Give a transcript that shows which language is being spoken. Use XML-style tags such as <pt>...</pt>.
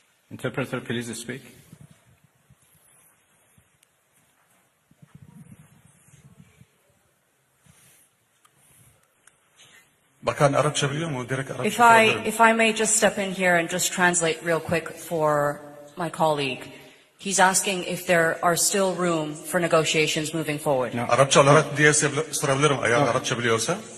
<en>Interpreter, please speak.</en> <tr>Bakan Arapça biliyor mu? Direkt Arapça.</tr> <en>If I may just step in here and just translate real quick for my colleague. He's asking if there are still room for negotiations moving forward. No.</en> <tr>Arapça olarak diye sorabilirim eğer Arapça biliyorsa.</tr>